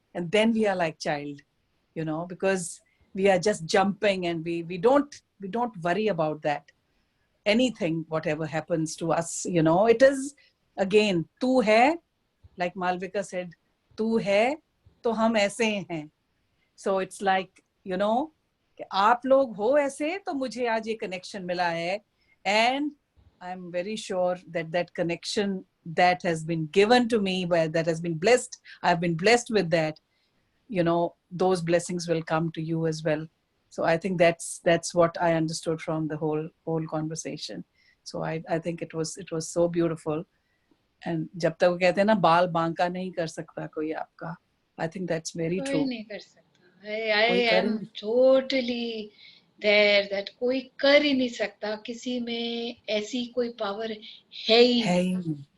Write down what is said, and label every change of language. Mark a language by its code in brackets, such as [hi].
[en] And then we are like child, because we are just jumping and we don't worry about that. Anything, whatever happens to us, it is again, [hi] tu hai, [en] like Malvika said, [hi] tu hai, to hum aise hain. [en] So it's like, [hi] कि आप लोग हो ऐसे तो मुझे आज ये connection मिला है. [en] And I'm very sure that connection that has been given to me, where that has been blessed, I've been blessed with that, those blessings will come to you as well. So I think that's what I understood from the whole conversation. So I think it was so beautiful. [hi] And जब तक वो कहते हैं ना, बाल बांका नहीं कर सकता कोई आपका, [en] I think that's very true. [hi] कोई नहीं कर सकता. [en] I am totally there that [hi] कोई कर ही नहीं सकता. किसी में ऐसी कोई power है ही नहीं.